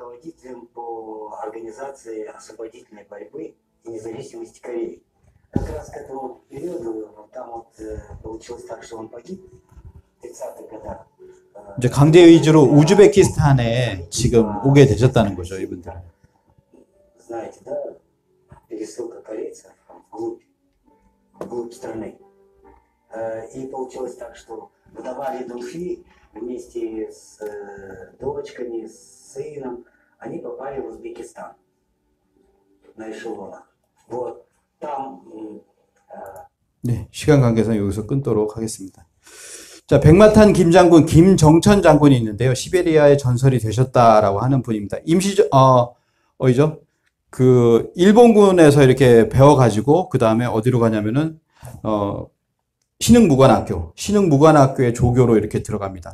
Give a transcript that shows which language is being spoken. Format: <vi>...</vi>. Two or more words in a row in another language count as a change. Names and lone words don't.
<ko>이제 강제 의주로 우즈베키스탄에 지금 오게 되셨다는 거죠, 이분들은.</ko> <ru>И получилось так, что вдова Дунфи вместе с дочками, с сыном, они попали в Узбекистан на эшелонах. Вот там.</ru> <ko>네, 시간 관계상 여기서 끊도록 하겠습니다. 자, 백마탄 김장군 김정천 장군이 있는데요. 시베리아에 전설이 되셨다라고 하는 분입니다. 어디죠? 그 일본군에서 이렇게 배워가지고 그 다음에 어디로 가냐면은 신흥무관학교의 조교로 이렇게 들어갑니다.</ko>